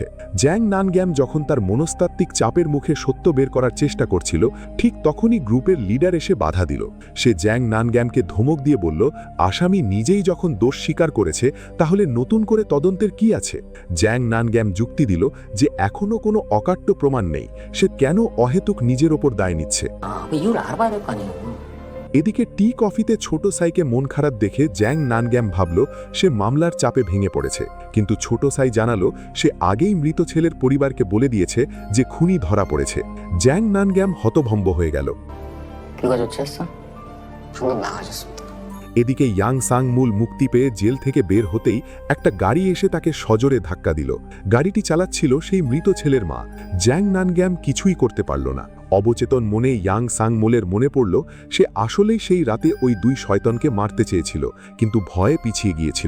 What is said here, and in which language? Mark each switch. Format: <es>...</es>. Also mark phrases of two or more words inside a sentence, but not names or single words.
<bn>জ্যাং নানগ্যাম যখন তার মনস্তাত্ত্বিক চাপের মুখে সত্য বের করার চেষ্টা করছিল, ঠিক তখনই গ্রুপের লিডার এসে বাধা দিল। সে জ্যাং নানগ্যামকে ধমক দিয়ে বলল, আসামি নিজেই যখন দোষ স্বীকার করেছে, তাহলে নতুন করে তদন্তের কি আছে? জ্যাং নানগ্যাম যুক্তি দিল যে এখনো কোনো অকাট্য প্রমাণ নেই, সে কেন অহেতুক নিজের ওপর দায় নিচ্ছে।</bn> <ko>그 이유를 알아봐야 될 거 아니에요.</ko> <bn>এদিকে টি কফিতে ছোট সাইকে মন খারাপ দেখে জ্যাং নানগ্যাম ভাবল সে মামলার চাপে ভেঙে পড়েছে, কিন্তু ছোট সাই জানালো সে আগেই মৃত ছেলের পরিবারকে বলে দিয়েছে যে খুনি ধরা পড়েছে। জ্যাং নানগ্যাম হতভম্ব হয়ে গেল।</bn> <ko>결과 조치했어? 방금 나가셨습니다.</ko> <bn>এদিকে ইয়াং সাং মূল মুক্তি পেয়ে জেল থেকে বের হতেই একটা গাড়ি এসে তাকে সজোরে ধাক্কা দিল। গাড়িটি চালাচ্ছিল সেই মৃত ছেলের মা। জ্যাং নানগ্যাম কিছুই করতে পারল না। অবচেতন মনে ইয়াং সাং মোলের মনে পড়ল সে আসলেই সেই রাতে ওই দুই শয়তানকে মারতে চেয়েছিল, কিন্তু ভয়ে পিছিয়ে গিয়েছিল।</bn>